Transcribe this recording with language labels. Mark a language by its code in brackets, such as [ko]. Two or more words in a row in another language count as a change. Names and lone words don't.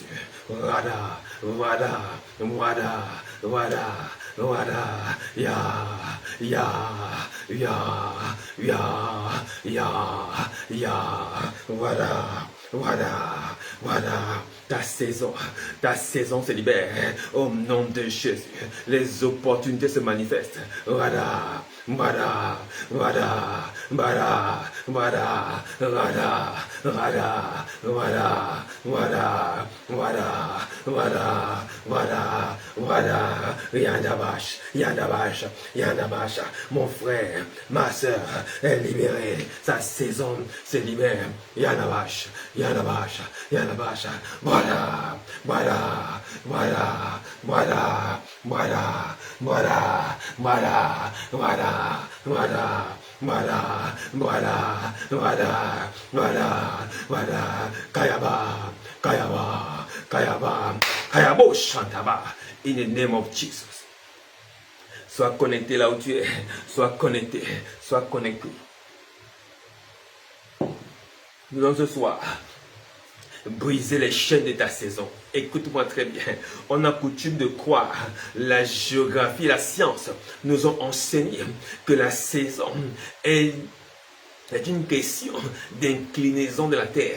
[fr] Wada, wada, wada, wada, wada, ya, ya, ya, ya, ya, ya, wada, wada, wada. Ta saison se libère au nom de Jésus. Les opportunités se manifestent. Wada, wada, wada, wada, wada, wada, wada, wada, wada, wada, wada, wada, wada, yandabash, yandabash, yandabash. Mon frère, ma soeur est libérée. Sa saison se libère. Yandabash, yandabash, yandabash. Voilà, voilà, voilà, voilà, voilà, voilà, voilà, voilà, voilà, voilà, voilà, voilà, voilà, voilà, Kayaba, Kayaba, Kayaba, Kayabo Shantaba, [en] in the name of Jesus. [fr] Sois connecté là où tu es, sois connecté, sois connecté. Nous allons ce soir briser les chaînes de ta saison. Écoute-moi très bien. On a coutume de croire, la géographie et la science nous ont enseigné que la saison est une question d'inclinaison de la terre.